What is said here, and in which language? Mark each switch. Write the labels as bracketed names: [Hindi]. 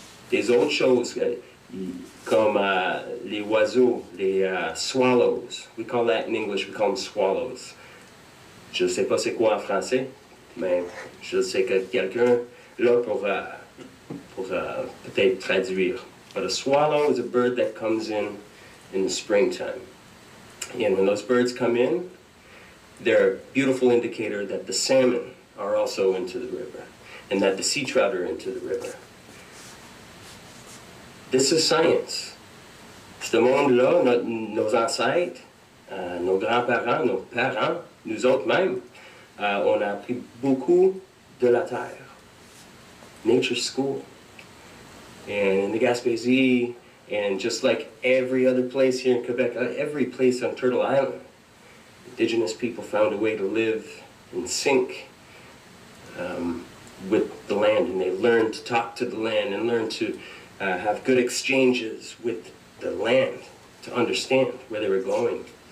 [French] Des autres choses, comme les oiseaux, les swallows. [English] We call that in English, we call them swallows. [French] Je ne sais pas c'est quoi en français, mais je sais que quelqu'un là pour peut-être traduire. [English] But a swallow is a bird that comes in the springtime. And when those birds come in, they're a beautiful indicator that the salmon are also into the river and that the sea trout are into the river. This is science. [French] Ce monde-là, nos ancêtres, nos grands-parents, nos parents, nous autres mêmes, on a appris beaucoup de la terre. [English] Nature school. And in the Gaspésie, and just like every other place here in Quebec, every place on Turtle Island, Indigenous people found a way to live in sync with the land, and they learned to talk to the land and learn to have good exchanges with the land to understand where they were going.